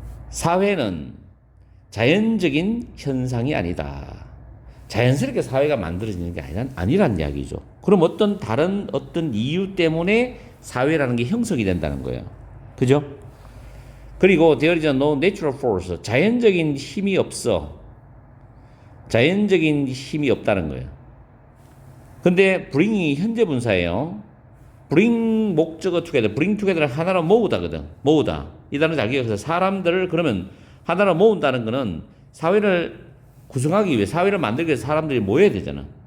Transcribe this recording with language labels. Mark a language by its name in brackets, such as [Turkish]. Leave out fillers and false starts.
[Korean] 사회는 자연적인 현상이 아니다. 자연스럽게 사회가 만들어지는 게 아니란 이야기죠. 그럼 다른 어떤 이유 때문에 사회라는 게 형성이 된다는 거예요. 그죠? [English] 그리고 there is no natural force. [Korean] 자연적인 힘이 없어. 자연적인 힘이 없다는 거예요. 근데 bring이 현재 분사예요. bring 목적어 together, bring together를 하나로 모으다거든. 모으다. 이 단어 잘 기억해서 사람들을 그러면 하나로 모은다는 거는 사회를 구성하기 위해, 사회를 만들기 위해서 사람들이 모여야 되잖아.